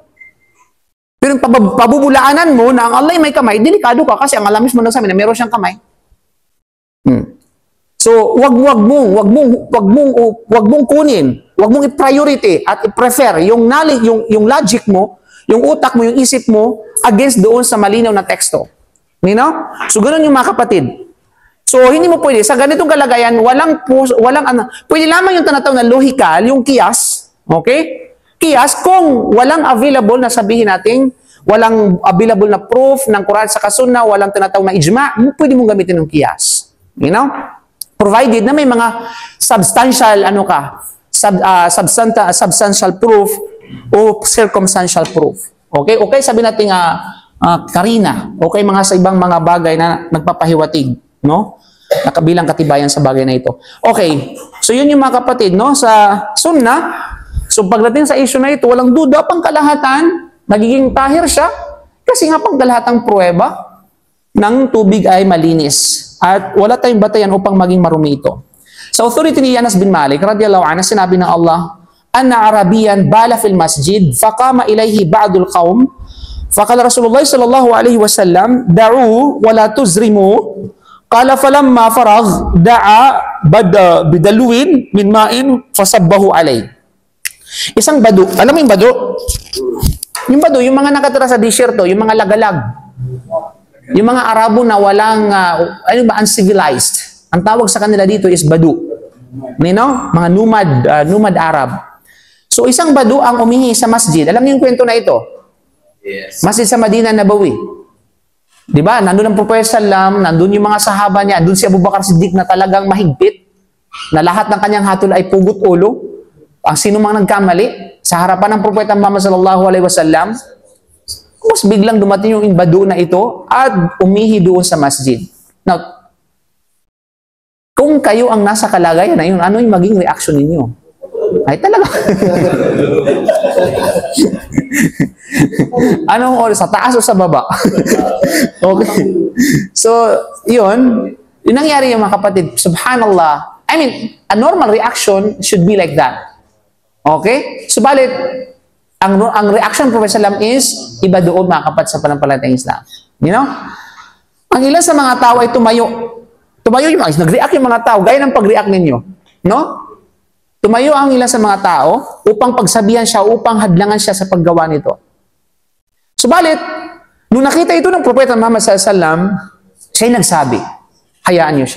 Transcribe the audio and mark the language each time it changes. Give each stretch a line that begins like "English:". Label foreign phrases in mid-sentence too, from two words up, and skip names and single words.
Filipino: Pero yung pabubulaanan mo na ang Allah may kamay, delikado ka kasi ang Allah mismo nagsabi na meron siyang kamay. So, wag mong kunin, wag mong i-priority at i-prefer yung knowledge, yung logic mo, yung utak mo, yung isip mo against doon sa malinaw na teksto.
English: You know?
Filipino: So, ganun yung mga kapatid. So, hindi mo pwede. Sa ganitong kalagayan, pwede lamang yung tinatawag na logical, yung kiyas, okay? Kiyas, kung walang available na sabihin natin, walang available na proof ng Quran sa Sunnah, walang tinatawag na ijma, pwede mong gamitin yung kiyas.
English: You know? Provided
Filipino: na may mga
English: substantial, substantial proof o circumstantial proof.
Filipino: Okay? Okay, sabi natin karina. Okay, sa ibang mga bagay na nagpapahiwatig. No? Nakabilang katibayan sa bagay na ito. Okay. So, yun yung mga kapatid, no? Sa Sunnah, so pagdating sa issue na ito, walang duda, pangkalahatan, nagiging tahir siya, kasi nga pangkalahatang pruweba ng tubig ay malinis. At wala tayong batayan upang maging marumi ito. Sa authority ni Anas bin Malik,
Arabic: رضي الله عنه,
Filipino: sinabi ng Allah,
Arabic: أن أعرابيا بال في المسجد فقام إليه بعض القوم فقال رسول الله صلى الله عليه وسلم دعوا ولا تزرموه قال فلما فرغ دعا بدلو من ماء فصبه عليه.
Filipino: Isang badu, alam mo yung badu? Yung badu, yung mga nakatira sa disyerto, yung mga lagalag. Yung mga Arabo na walang, uncivilized. Ang tawag sa kanila dito is badu. Mga
English: nomad Arab.
Filipino: So isang badu ang umihi sa masjid. Alam niyo yung kwento na ito? Yes. Masjid sa Madinah Nabawi. Di ba? Nandun ang Prophet Sallam, nandun yung mga sahaba niya, nandun si Abu Bakar Siddiq na talagang mahigpit, na lahat ng kanyang hatol ay pugot ulo. Ang sino mang nagkamali, sa harapan ng Propeta Muhammad
Arabic: صلى الله عليه وسلم,
Filipino: mas biglang dumating yung badu na ito at umihi doon sa masjid. Now, kung kayo ang nasa kalagayan na yun, ano yung maging reaction ninyo? Ay talaga. Anong oras? Sa taas o sa baba? Okay. So, yun. Yung nangyari yung mga kapatid, subhanallah.
English: I mean, a normal reaction should be like that.
Filipino: Okay? Subalit, ang reaction Prophet Sallam is, iba doon mga kapatid sa panampalatayang Islam.
English: You know?
Filipino: Ang ilan sa mga tao ay tumayo. Tumayo yung mga, nag-react yung mga tao, gaya ng pag-react ninyo. No? Tumayo ang ilan sa mga tao upang pagsabihan siya, upang hadlangan siya sa paggawa nito. Subalit, nung nakita ito ng Propeta Muhammad sallam, siya'y nagsabi, hayaan niyo siya.